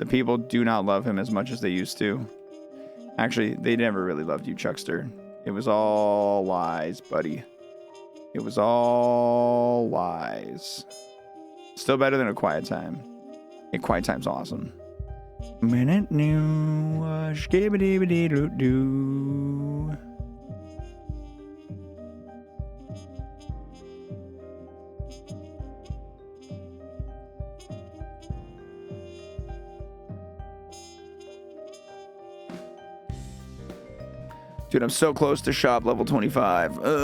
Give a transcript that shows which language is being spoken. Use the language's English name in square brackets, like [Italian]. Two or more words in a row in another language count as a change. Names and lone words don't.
[English] The people do not love him as much as they used to. Actually, they never really loved you, Chuckster. It was all lies, buddy. It was all lies. Still better than A Quiet Time. A Quiet Time's awesome. Minute new, skibidi-bidi-doo-doo. Dude, I'm so close to shop level 25.